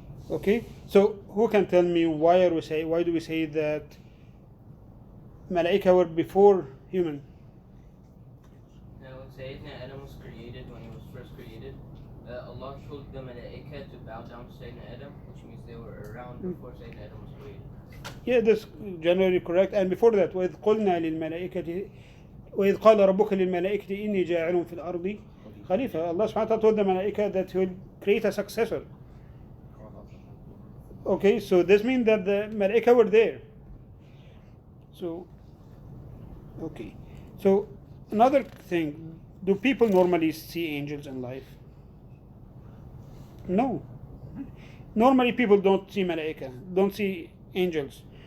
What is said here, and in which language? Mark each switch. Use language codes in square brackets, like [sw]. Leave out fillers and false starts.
[en] Okay, so who can tell me why do we say that Malaika were before human? Now, when Sayyidina Adam was created, when he was first created, Allah told the Malaika to bow down to Sayyidina Adam, which means they were around before Sayyidina Adam was created. Yeah, that's generally correct. And before that, [ar] وإذ قلنا للملائكة وإذ قال ربك للملائكة إني جاعل في الأرض خليفة. [en] Allah subhanahu wa ta'ala told the Malaika that he will create a successor. Okay, so this means that the Malaika were there. So, okay. So, another thing, do people normally see angels in life? No. Normally people don't see Malaika, don't see angels.